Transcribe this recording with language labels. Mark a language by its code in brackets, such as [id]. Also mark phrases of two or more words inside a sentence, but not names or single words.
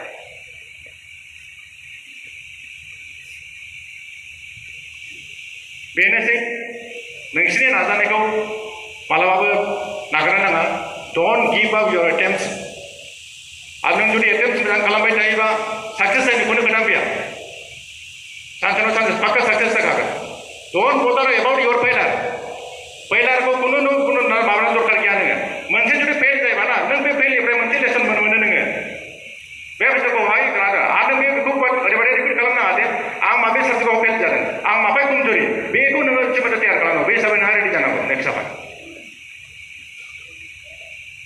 [brx] बेनोसै नोंसिनि नाजानायखौ मालाबाबो नागारनो नाङा [en] don't give up your attempts [brx] आरो नों जुदि एटेम्प्ट्स मोजां खालामबाय थायोबा साक्सेस जानायखौनो खोथा फैया सानसेनाव सानसे पाक्का साक्सेस जाखागोन [en] don't bother about your [brx] फेलारखौ खुनु माबानो दरखार गैया नोङो मोनसे जुदि फेल जायोबा ना नों बे फेलनिफ्राय मोनसे लेसन मोनो नोङो बे बुस्थुखौहाय आरो नों बेखौ ओरैबायदि रिपिट खालामनाङा जे आं माबे साबजेक्टआव फेल जादों आं माबाय कमजरि बेखौ नोङो जेबो तैयार खालामनांगौ बे हिसाबै नोंहा रेडि जानांगौ नेक्स्टआवहाय